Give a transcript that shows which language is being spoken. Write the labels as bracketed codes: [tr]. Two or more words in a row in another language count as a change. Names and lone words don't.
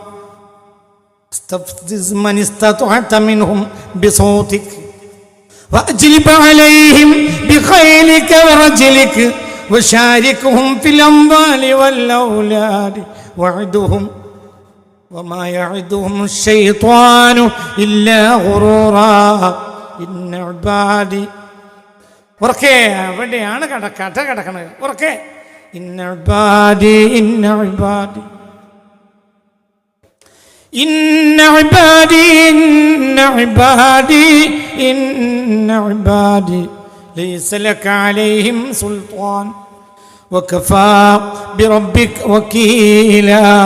[ar] استفزز من استطعت منهم بصوتك وأجلب عليهم بخيلك ورجلك وشاركهم في الأموال والأولاد وعدهم وما يعدهم الشيطان إلا غرورا إن عبادي. [ml] ഉറക്കെ എവിടെയാണ് കഥ കിടക്കണത്? [ar] ഉറക്കെ إن عبادي إن عبادي إن عبادي إن عبادي إن عبادي ليس لك عليهم سلطان وكفى بربك وكيلا.